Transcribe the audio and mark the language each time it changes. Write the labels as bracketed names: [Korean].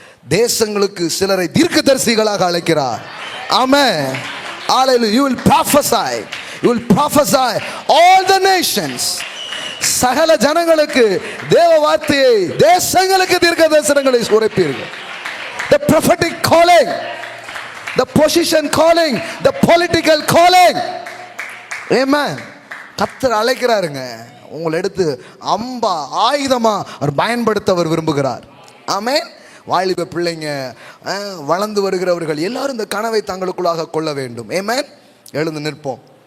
[Tamil] தேசங்களுக்கு சிலரை தீர்க்கதரிசிகளாக அழைக்கிறார். ஆமென். [English] Hallelujah. You will prophesy. You will prophesy all the nations. [Tamil] சகல ஜனங்களுக்கு தேவ வார்த்தையை, தேசங்களுக்கு தீர்க்க தரிசனங்களை உரைப்பீர்கள். [English] The prophetic calling, the position calling, the political calling. [Tamil] Amen. கர்த்தர் அழைக்கிறாருங்க. உங்களை எடுத்து அம்பா ஆயுதமா அவர் பயன்படுத்த அவர் விரும்புகிறார். ஆமென். வாலிப பிள்ளைங்க, வளர்ந்து வருகிறவர்கள் எல்லாரும் இந்த கனவை தங்களுக்குள்ளாக கொள்ள வேண்டும். ஆமென். எழுந்து நிற்போம்.